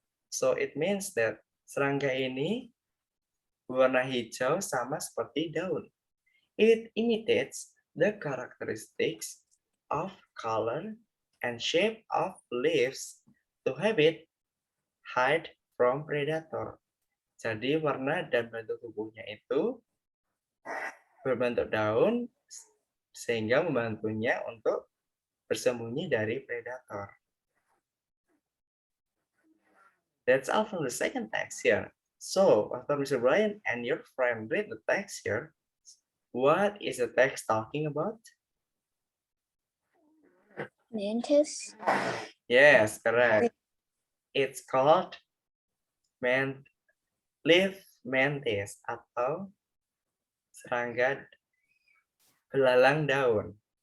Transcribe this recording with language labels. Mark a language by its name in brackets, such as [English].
[English] So it means that [Indonesian] serangga ini berwarna hijau sama seperti daun. [English] It imitates the characteristics of color and shape of leaves to have it hide from predator. [Indonesian] Jadi warna dan bentuk tubuhnya itu berbentuk daun sehingga membantunya untuk bersembunyi dari predator. [English] That's all from the second text here. So, after Mr. Brian and your friend read the text here, what is the text talking about? Mantis. Yes, correct. It's called leaf mantis [Indonesian] atau serangga belalang daun.